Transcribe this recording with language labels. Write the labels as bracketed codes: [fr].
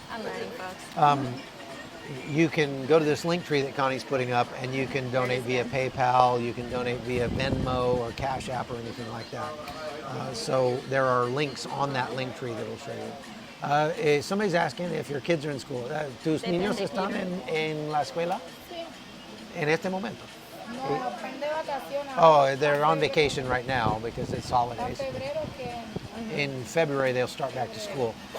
[en] I'm learning, folks. You can go to this link tree that Connie's putting up, and you can donate via PayPal. You can donate via Venmo or Cash App or anything like that. So there are links on that link tree that will show you. Somebody's asking if your kids are in school. [es] ¿Tus niños están en la escuela? Sí. En este momento. No, están de vacaciones. [en] Oh, they're on vacation right now because it's [es] En [en] holidays. [es] febrero que [en] In February they'll start back to school.